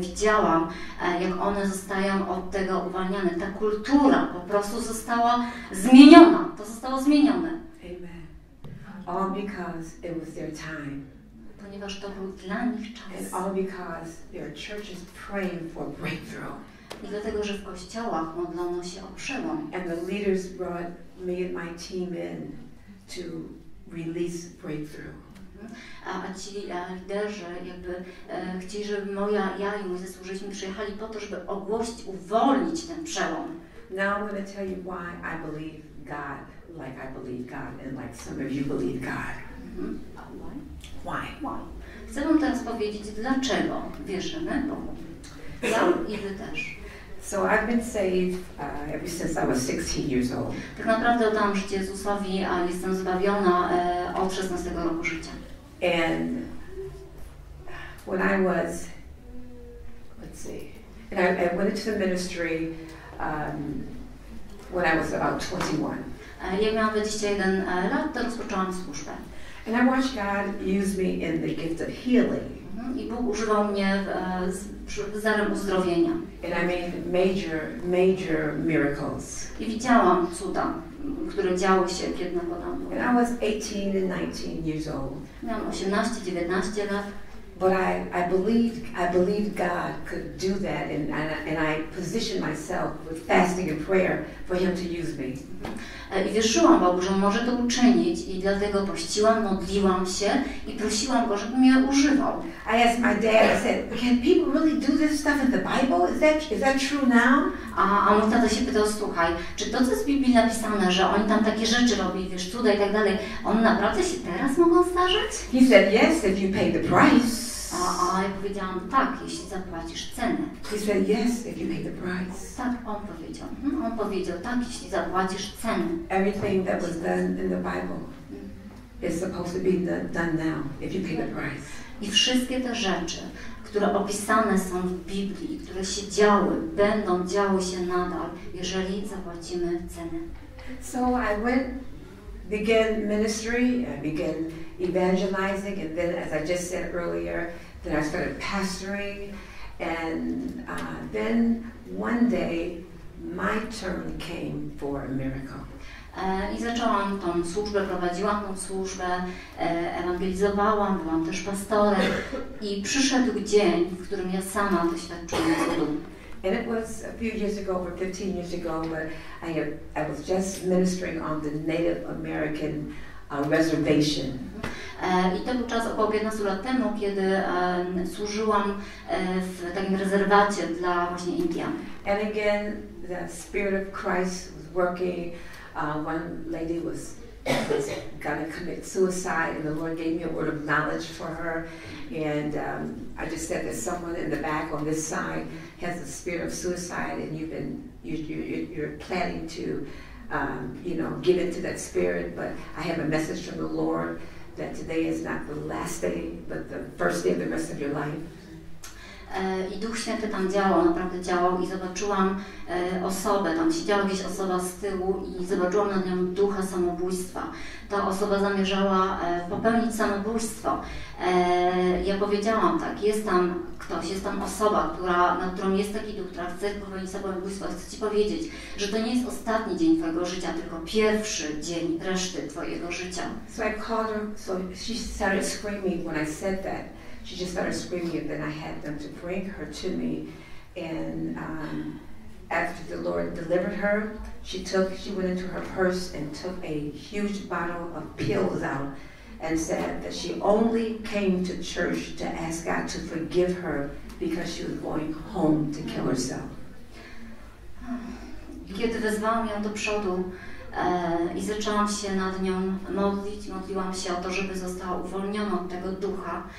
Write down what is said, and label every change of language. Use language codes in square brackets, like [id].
[pl] Widziałam, jak one zostają od tego uwalniane. Ta kultura po prostu została zmieniona. To zostało zmienione. Amen. [en] All because it was their time. [pl] Ponieważ to był dla nich czas. [en] And all because their church is praying for breakthrough. [pl] I dlatego, że w kościołach modlono się o przełom. [en] And the leaders brought me and my team in to release breakthrough. [pl] A ci liderzy chcieli, żeby ja i mój zespół, żeśmy przyjechali po to, żeby ogłosić, uwolnić ten przełom. [en] Now I'm going to tell you why I believe God like I believe God and like some of you believe God. Why? [pl] Chcę wam teraz powiedzieć, dlaczego wierzymy Bogu. Ja i wy też. [en] So I've been saved ever since I was 16 years old. [pl] Tak naprawdę oddałam życie Jezusowi, a jestem zbawiona od 16 roku życia. [en] And when I was, I went into the ministry when I was about 21. [pl] Jak miałam 21 lat, to rozpoczęłam służbę. [en] And I watched God use me in the gift of healing. [pl] I Bóg używał mnie z darem uzdrowienia. [en] And I made major miracles. [pl] I widziałam cuda, które działy się, kiedy nakładałam. [en] And I was 18 and 19 years old. [pl] Miałam 18, 19 lat. [en] But I believed God could do that, and I positioned myself with fasting and prayer for Him to use me. [pl] I wierzyłam Bogu, że On może to uczynić i dlatego pościłam, modliłam się i prosiłam Go, żeby mnie używał. [en] I asked my dad, I said, can people really do this stuff in the Bible? Is that true now? [pl] A mój tata się pytał, słuchaj, czy to, co jest w Biblii napisane, że oni tam takie rzeczy robili, wiesz, cuda i tak dalej, one naprawdę się teraz mogą zdarzać? [en] He said, yes, if you pay the price. [pl] A ja powiedziałam, tak, jeśli zapłacisz cenę. [en] He said, yes, if you pay the price. [pl] Tak, on powiedział. On powiedział, tak, jeśli zapłacisz cenę. [en] Everything that was done in the Bible is supposed to be done now, if you pay the price. [pl] I wszystkie te rzeczy, które opisane są w Biblii, które się działy, będą działy się nadal, jeżeli zapłacimy cenę. [en] So I began ministry, I began evangelizing, and then, as I just said earlier, then I started pastoring, and then one day my turn came for a miracle. [pl] I zaczęłam tą służbę, prowadziłam tą służbę, ewangelizowałam, byłam też pastorem i przyszedł dzień, w którym ja sama doświadczyłam cudu. [en] And it was a few years ago, over 15 years ago, but I was just ministering on the Native American reservation. [pl] I to był czas około 15 lat temu, kiedy służyłam w takim rezerwacie dla właśnie Indian. [en] And again, the Spirit of Christ was working. One lady was going to commit suicide, and the Lord gave me a word of knowledge for her. And I just said that someone in the back on this side has the spirit of suicide, and you're planning to, give into that spirit. But I have a message from the Lord that today is not the last day, but the first day of the rest of your life. [pl] I Duch Święty tam działał, naprawdę działał i zobaczyłam osobę, tam siedziała gdzieś osoba z tyłu i zobaczyłam nad nią ducha samobójstwa. Ta osoba zamierzała popełnić samobójstwo. Ja powiedziałam tak, jest tam ktoś, jest tam osoba, nad którą jest taki duch, która chce popełnić samobójstwo. Chcę Ci powiedzieć, że to nie jest ostatni dzień Twojego życia, tylko pierwszy dzień reszty Twojego życia. [en] So I called her, so she started screaming when I said that. She just started screaming, and then I had them to bring her to me. And after the Lord delivered her, she went into her purse and took a huge bottle of pills out and said that she only came to church to ask God to forgive her because she was going home to kill herself. [pl] Kiedy wezwałam ją do przodu i zaczęłam się nad nią modlić, modliłam się o to, żeby została uwolniona od tego ducha.